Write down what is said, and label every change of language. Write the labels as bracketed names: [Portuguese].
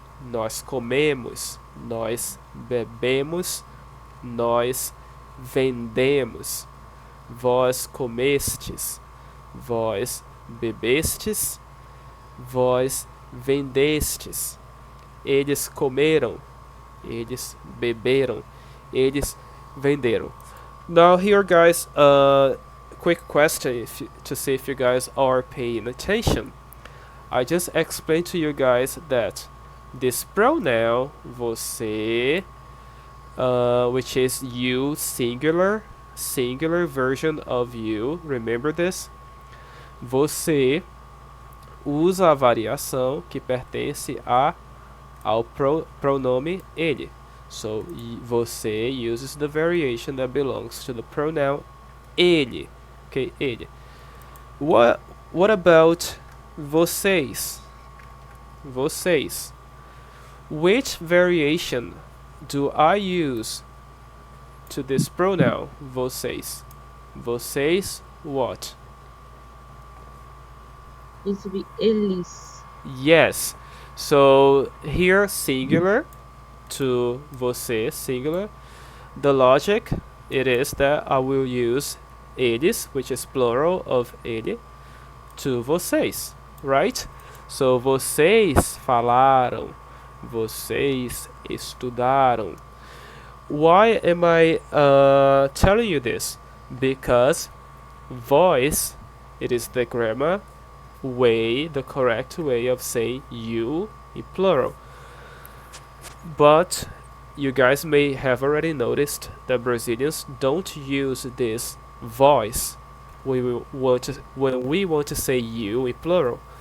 [Portuguese] Nós comemos, nós bebemos, nós vendemos. Vós comestes, vós bebestes, vós vendestes. Eles comeram, eles beberam, eles venderam. [English] Now here, guys, quick question to see if you guys are paying attention. I just explained to you guys that this pronoun você, which is you singular version of you, remember this? [Portuguese] Você usa a variação que pertence ao pronome ele. [English] So você uses the variation that belongs to the pronoun ele. Okay, ele. What about vocês? Vocês. Which variation do I use to this pronoun vocês? Vocês what? It should be eles. Yes. So here singular to você, singular. The logic, it is that I will use eles, which is plural of ele, to vocês, right? So [Portuguese] vocês falaram, vocês estudaram. [English] Why am I telling you this? Because voice, it is the grammar way, the correct way of saying you in plural. But you guys may have already noticed that Brazilians don't use this voice when we want to say you in plural.